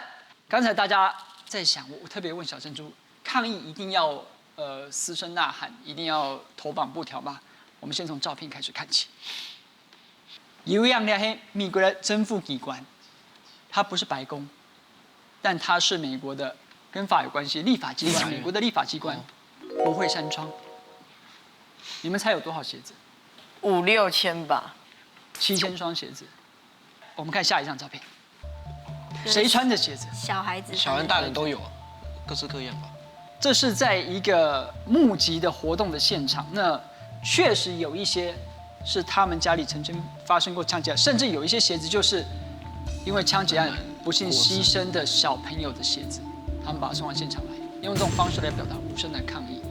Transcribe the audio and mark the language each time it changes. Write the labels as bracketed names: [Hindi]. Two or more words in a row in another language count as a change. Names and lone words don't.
[Chinese] 剛才大家在想，我特別問小珍珠，抗議一定要嘶聲吶喊，一定要頭綁布條嗎？我們先從照片開始看起。有一樣呢，係美國的政府機關，它不是白宮，但它是美國的。跟法有關係，立法機關，美國的立法機關不會閂窗。你們猜有多少鞋子？5、6千吧，7000雙鞋子。我們看下一張照片，誰穿的鞋子？小孩子、小人、大人都有，各式各樣吧。這是在一個募集的活動的現場，那確實有一些是他們家裡曾經發生過槍擊，甚至有一些鞋子就是因为枪击案不幸牺牲的小朋友的鞋子，他们把它送到现场来，用这种方式来表达无声的抗议。